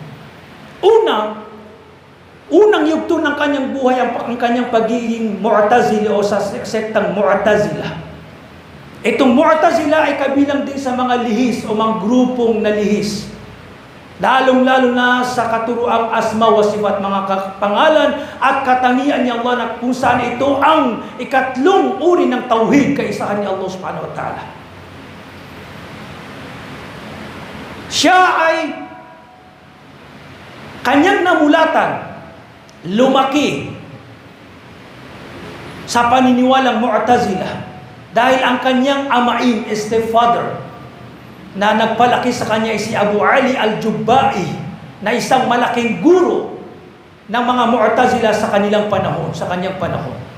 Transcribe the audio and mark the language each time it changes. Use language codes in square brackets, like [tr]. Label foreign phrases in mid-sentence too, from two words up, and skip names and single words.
[tl] Unang yugto ng kanyang buhay ang kanyang pagiging Mu'tazili o sa sektang Mu'tazila. Itong Mu'tazila ay kabilang din sa mga lihis o mga grupong na lihis. Lalong-lalo na sa katuruang [ar] أسماء وصفات, [tl] mga pangalan at katangian ni Allah na kung saan ito ang ikatlong uri ng tauhid, kaisahan ni Allah [ar] سبحانه وتعالى. [tl] Siya ay kanyang namulatan, lumaki sa paniniwalang Mu'tazila dahil ang kanyang amain, stepfather, na nagpalaki sa kanya ay si Abu Ali al-Jubba'i na isang malaking guro ng mga Mu'tazila sa kanilang panahon, sa kanyang panahon.